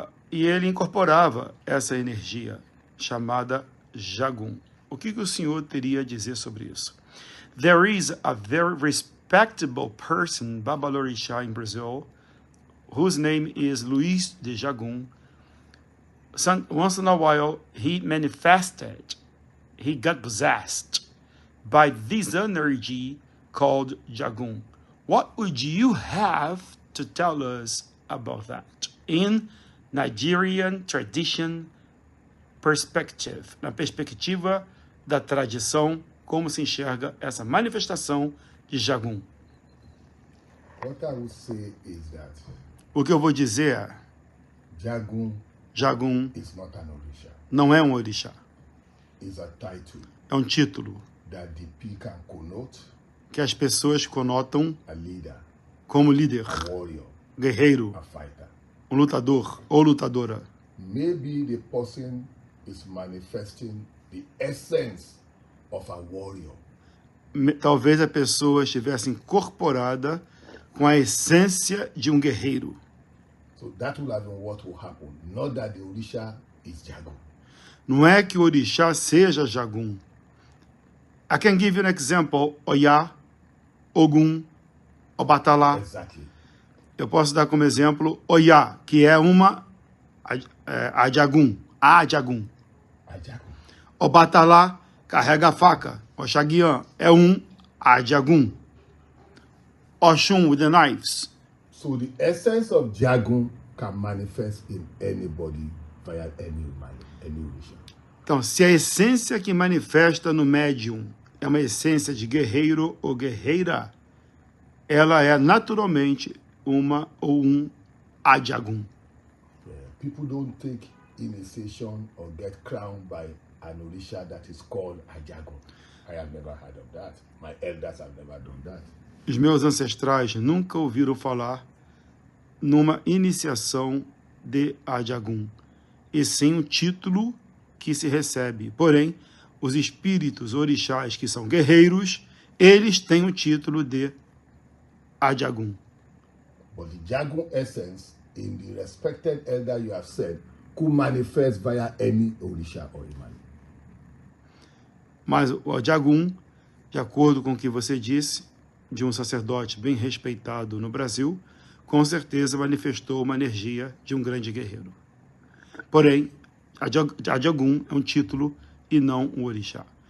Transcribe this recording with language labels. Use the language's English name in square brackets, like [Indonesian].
[Portuguese] E ele incorporava essa energia chamada Jagum. O que o senhor teria a dizer sobre isso? [English] There is a very respectable person, babalorixá in Brazil, whose name is Luiz de Jagum. Once in a while, he manifested, he got possessed by this energy called Jagum. What would you have to tell us about that? In Nigerian tradition perspective, [Portuguese] na perspectiva da tradição, como se enxerga essa manifestação de Jagum. [English] What I would say is that [Portuguese] O que eu vou dizer é, Jagum [English] is not an orisha. [Portuguese] Não é um orixá. [English] It's a title [Portuguese] É um título [English] that the people can connote [Portuguese] que as pessoas conotam [English] a leader, [Portuguese] como líder, [English] a warrior, [Portuguese] guerreiro, [English] a fighter. [Portuguese] um lutador ou lutadora. [English] Maybe the person is manifesting the essence of a warrior. [Portuguese] Talvez a pessoa estivesse incorporada com a essência de um guerreiro. [English] So that will have been what will happen. Not that the orisha is Jagum. [Portuguese] Não é que o orixá seja Jagum. [English] I can give you an example. Oya, Ogum, Obatalá. Exactly. [Portuguese] Eu posso dar como exemplo Oya, que é uma Ajagum. A Jagum. A Jagum. Obatalá carrega a faca. Oxaguian é um Ajagum. [English] Oxum with the knives. So the essence of Jagum can manifest in anybody via any orisha. [Portuguese] Então, se a essência que manifesta no médium é uma essência de guerreiro ou guerreira, ela é naturalmente uma ou um Ajagum. [English] People don't take initiation or get crowned by an orisha that is called a Jagum. I have never heard of that. My elders have never done that. [Portuguese] Os meus ancestrais nunca ouviram falar numa iniciação de Ajagum, e sim um título que se recebe. Porém, os espíritos orixás que são guerreiros, eles têm o título de Ajagum. [English] But the Jagum essence, in the respected elder you have said, could manifest via any orisha or imani. [Portuguese] Mas o Ajagum, de acordo com o que você disse, de um sacerdote bem respeitado no Brasil, com certeza manifestou uma energia de um grande guerreiro. Porém, Ajagum é um título e não um orixá.